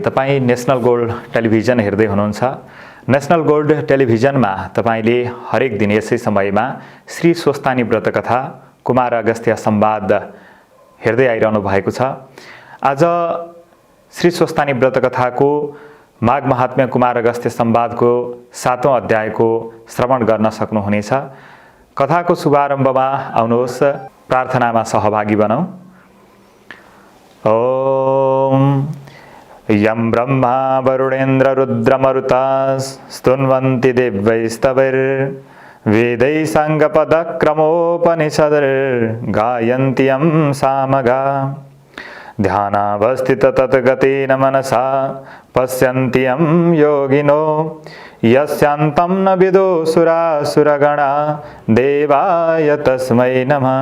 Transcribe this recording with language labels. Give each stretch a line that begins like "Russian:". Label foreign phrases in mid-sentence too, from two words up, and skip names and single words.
Nepali: तपाईँ नेसनल गोल्ड टेलिभिजन हेर्दै हुनुहुन्छ। नेसनल गोल्ड टेलिभिजनमा तपाईँले हरेक दिन यसै समयमा श्री स्वस्तानी व्रत कथा कुमार अगस्त्य संवाद हेर्दै आइरहनु भएको छ। आज श्री स्वस्तानी व्रत कथाको माघ महात्म्य कुमार अगस्त्य संवादको 7औं अध्यायको श्रवण गर्न सक्नुहुनेछ। कथाको शुभारम्भमा आउनुहोस्, प्रार्थनामा सहभागी बनौं।
Sanskrit: ओम यं ब्रह्मा वरुणेन्द्र रुद्रमरुता स्तुन्वन्ति दिव्यैस्तवैर्वेदैः साङ्गपदक्रमोपनिषदैर्गायन्ति यं सामगा ध्यानावस्थित तद्गतेन मनसा पश्यन्ति यं योगिनो यस्यान्तं न विदो सुरासुरगणा देवाय तस्मै नमः।